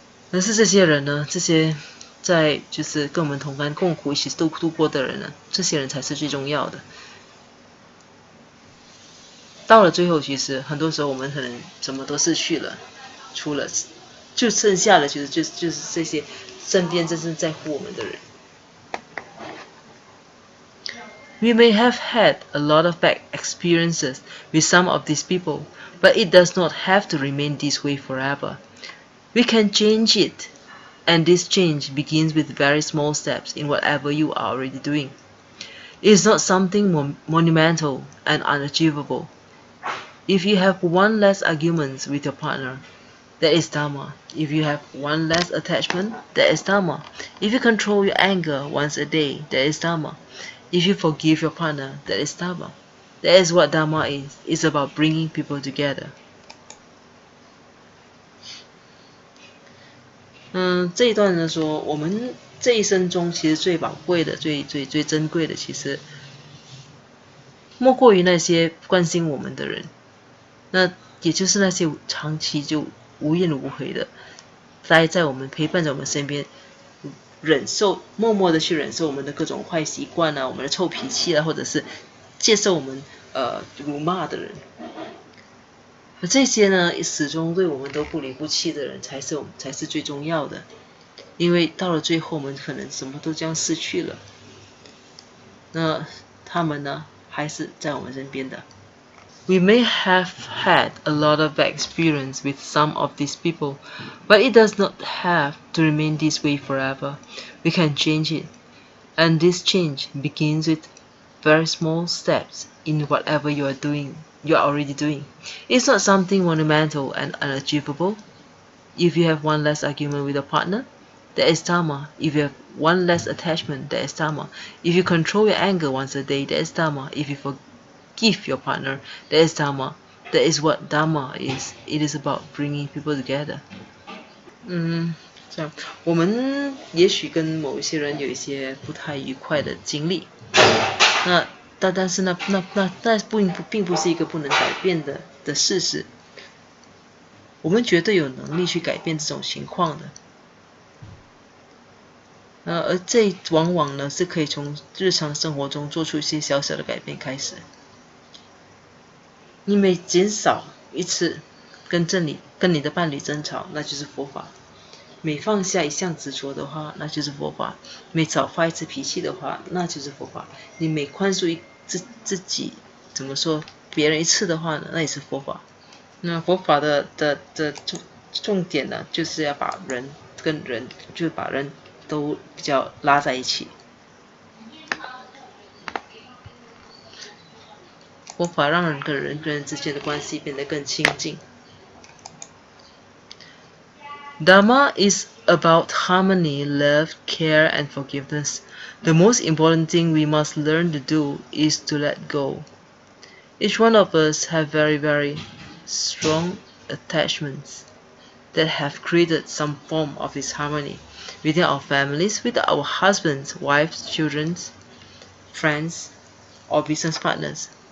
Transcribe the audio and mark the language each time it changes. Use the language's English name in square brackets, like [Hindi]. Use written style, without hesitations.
[Chinese] 但是这些人呢，这些就是跟我们同甘共苦一起度过的人呢，这些人才是最重要的。到了最后，其实很多时候我们可能什么都失去了，就剩下的就是这些身边真正在乎我们的人。 [English] We may have had a lot of bad experiences with some of these people, but it does not have to remain this way forever. We can change it, and this change begins with very small steps in whatever you are already doing. It is not something monumental and unachievable. If you have one less arguments with your partner, that is Dharma. If you have one less attachment, that is Dharma. If you control your anger once a day, that is Dharma. If you forgive your partner, that is Dharma. That is what Dharma is. It's about bringing people together. [Chinese] 这一段呢说，我们这一生中其实最宝贵的、最珍贵的，其实莫过于那些关心我们的人，那也就是那些长期就无怨无悔的待在我们陪伴在我们身边，默默的去忍受我们的各种坏习惯啊，我们的臭脾气啊，或者是接受我们辱骂的人。而这些呢，始终对我们都不离不弃的人，才是最重要的。因为到了最后，我们可能什么都将失去了，那他们呢，还是在我们身边的。 [English] We may have had a lot of bad experience with some of these people, but it does not have to remain this way forever. We can change it, and this change begins with very small steps in whatever you are already doing. It's not something monumental and unachievable. If you have one less argument with a partner, that is Dharma. If you have one less attachment, that is Dharma. If you control your anger once a day, that is Dharma. If you forgive your partner, that is Dharma. That is what Dharma is. It is about bringing people together. [Chinese] 这样，我们也许跟某一些人有一些不太愉快的经历，但是并不是一个不能改变的事实。我们绝对有能力去改变这种情况的。而这往往呢是可以从日常生活中做出一些小小的改变开始。你每减少一次跟你的伴侣争吵，那就是佛法；每放下一项执着的话，那就是佛法；每少发一次脾气的话，那就是佛法；你每宽恕自己别人一次的话呢，那也是佛法。那佛法的重点呢，就是要把人跟人，就是把人都比较拉在一起。佛法让人跟人之间的关系变得更亲近。 [English] Dharma is about harmony, love, care, and forgiveness. The most important thing we must learn to do is to let go. Each one of us have very, very strong attachments that have created some form of disharmony within our families, with our husbands, wives, children, friends, or business partners.